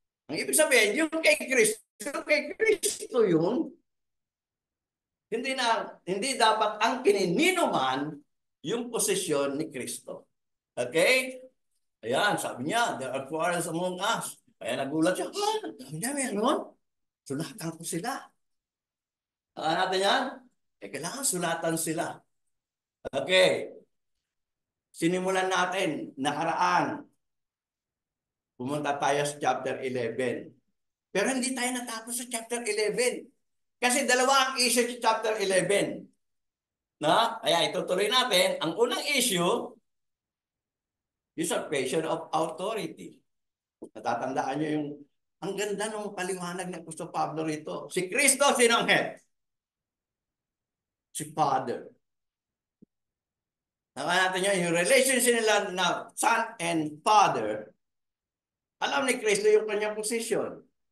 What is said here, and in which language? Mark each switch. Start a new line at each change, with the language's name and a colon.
Filipino: Ang ibig sabihin, yung kay Kristo yun, hindi dapat ang kinininuman yung posisyon ni Kristo. Okay? Ayan, sabi niya,
English: there are quarrels among us.
Filipino: Kaya nagulat siya, sabi niya, meron. Sulatan ko sila. Natin yan? Kailangan sulatan sila. Okay. Sinimulan natin, nakaraan. Pumunta tayo sa chapter 11. Pero hindi tayo natapos sa chapter 11. Kasi dalawa ang issue sa chapter 11. Kaya itutuloy natin. Ang unang issue, usurpation of authority. Natatandaan nyo yung, ang ganda ng paliwanag ng Apostol Pablo rito. Si Kristo, sino ang head? Si Father. Nakaya natin yun, yung relationship nila na
English: Son and Father,
Filipino: alam ni Kristo yung kanyang position.